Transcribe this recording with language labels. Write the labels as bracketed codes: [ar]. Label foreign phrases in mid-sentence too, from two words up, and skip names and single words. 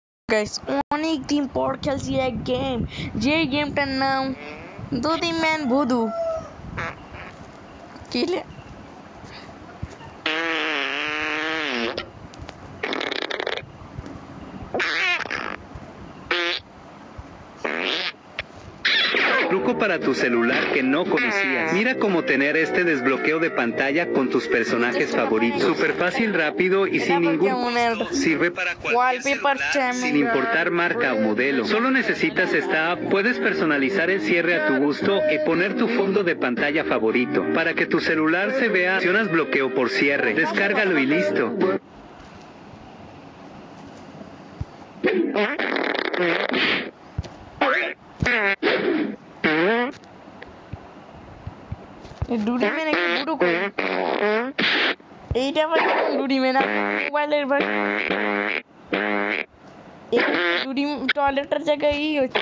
[bn] গাইস অনেক দিন পর খেলছি এক গেম, যে গেমটার নাম দুদি ম্যান ভুদু। কিলে [es] Truco para tu celular que no conocías. Mira cómo tener este desbloqueo de pantalla con tus personajes favoritos. Súper fácil, rápido y sin ningún costo. Sirve para cualquier celular, sin importar marca o modelo. Solo necesitas esta app. Puedes personalizar el cierre a tu gusto y poner tu fondo de pantalla favorito. Para que tu celular se vea, accionas bloqueo por cierre. Descárgalo y listo. [bn] দুদি ম্যান একটু বুড়ো করে এইটা আবার কেমন দুদি ম্যান মোবাইলের দুদি টয়লেটের জায়গায় হচ্ছে।